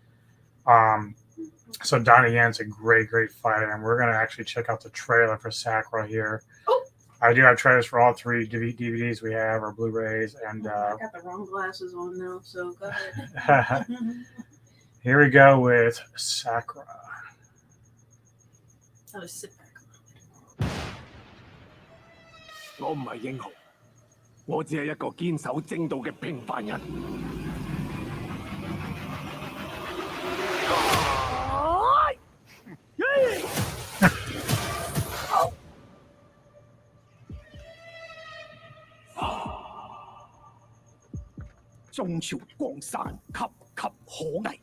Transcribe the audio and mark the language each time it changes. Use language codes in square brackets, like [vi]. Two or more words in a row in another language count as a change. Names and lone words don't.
[en] So Donnie Yen's a great fighter, and we're gonna actually check out the trailer for Sakura here. Oh. I do have trailers for all 3 DVDs we have, or Blu-rays, and I got the wrong glasses on now, so go ahead. Here we go with Sakura. I'll just sit back. [yue] 我唔係英雄，我只係一個堅守正道嘅平凡人。中朝江山岌岌可危。